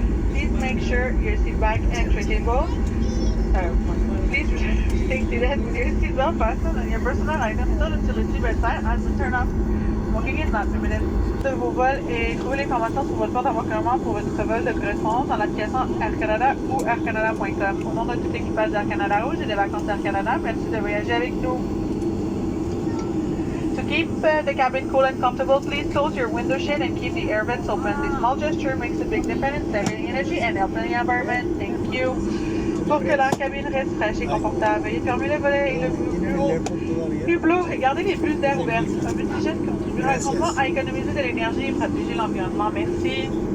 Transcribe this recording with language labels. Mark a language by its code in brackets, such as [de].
[en] Please make sure your seat back and tray table. Please stay seated with your seatbelt fastened and your personal items stored until the seatbelt sign has been turned off. smoking is not permitted. [fr] De vos vols et trouvez l'information sur votre porte d'embarquement pour votre vol de correspondance dans l'application Air Canada ou aircanada.com. Au nom de tout l'équipage d'Air Canada Rouge et des vacances Air Canada, merci de voyager avec nous. [en] To keep the cabin cool and comfortable, please close your window shade and keep the air vents open. This small gesture makes a big difference, saving energy and helping the environment. Thank you. [fr] Pour que la cabine reste fraîche et confortable, veuillez fermer le volet et le hublot et gardez les bulles d'air ouvertes. Un petit geste contribuera grandement à économiser de l'énergie et protéger l'environnement. Merci.